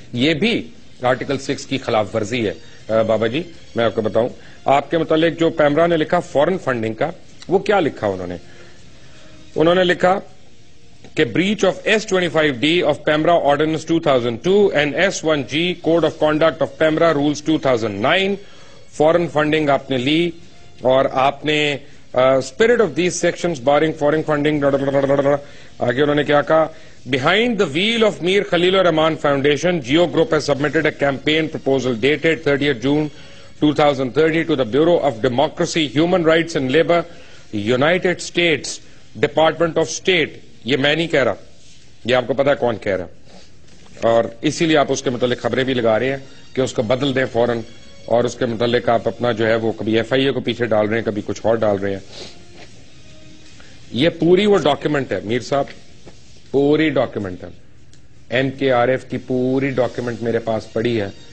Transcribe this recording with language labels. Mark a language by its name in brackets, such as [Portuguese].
[Urdu] یہ بھی آرٹیکل 6 کی خلاف ورزی ہے. بابا جی میں آپ کو بتاؤں, آپ کے متعلق جو پیمرا نے لکھا فورن فنڈنگ کا, وہ کیا لکھا انہوں نے لکھا کہ [English] breach of S25D of PEMRA Ordinance 2002 and S1G Code of Conduct of PEMRA Rules 2009. Foreign funding [Urdu] آپ نے لی, اور آپ نے [English] spirit of these sections barring foreign funding. [Urdu] آگے انہوں نے کیا کہا, [English] behind the wheel of Mir Khalil Rahman Foundation, Geo Group has submitted a campaign proposal dated 30th June 2030 to the Bureau of Democracy, Human Rights and Labour, United States Department of State. [Urdu] یہ میں نہیں کہہ رہا, یہ آپ کو پتا ہے کون کہہ رہا, اور اسی لیے آپ اس کے متعلق خبریں بھی لگا رہے ہیں کہ اس کو بدل دیں فوراً, اور اس کے متعلق آپ اپنا جو ہے وہ کبھی ایف آئی اے کو پیچھے ڈال رہے ہیں, کبھی کچھ اور ڈال رہے ہیں. یہ پوری وہ ڈاکیومنٹ ہے میر صاحب, پوری ڈاکیومنٹ ہے, ایم کے آر ایف کی پوری ڈاکیومنٹ میرے پاس پڑی ہے.